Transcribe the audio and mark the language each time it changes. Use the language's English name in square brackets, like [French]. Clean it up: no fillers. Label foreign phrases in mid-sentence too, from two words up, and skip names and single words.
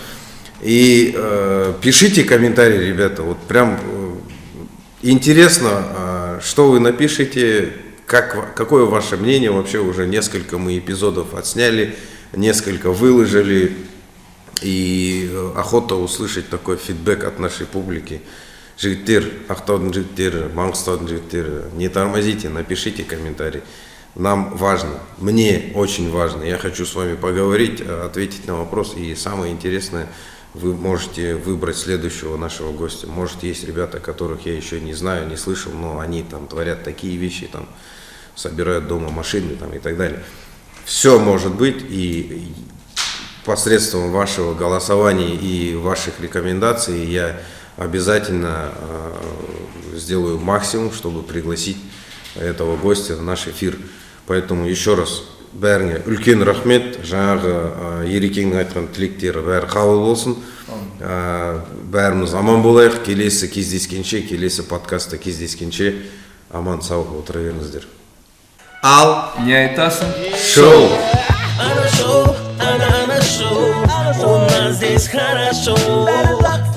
[Russian] И пишите комментарии, ребята, вот прям интересно, что вы напишите, какое ваше мнение, вообще уже несколько мы эпизодов отсняли, несколько выложили. И охота услышать такой фидбэк от нашей публики. [Kazakh] Жігіттер, Ақтаудың жігіттері, Маңғыстаудың жігіттері, [Russian] не тормозите, напишите комментарий. Нам важно, мне очень важно. Я хочу с вами поговорить, ответить на вопрос. И самое интересное, вы можете выбрать следующего нашего гостя. Может, есть ребята, которых я еще не знаю, не слышал, но они там творят такие вещи, там собирают дома машины там, и так далее. Все может быть, и посредством вашего голосования и ваших рекомендаций я обязательно сделаю максимум, чтобы пригласить этого гостя в наш эфир. Поэтому еще раз [Kazakh] бәріңе үлкен рахмет, жаңағы Ерекеңнің айтқан тілектері бәрі қабыл болсын. Бәріміз аман болайық, келесі кездескенше, келесі подкастта кездескенше аман сау отыра беріңіздер. Ал Не айтасың? шоу! [Russian] Она шоу, у нас здесь хорошо.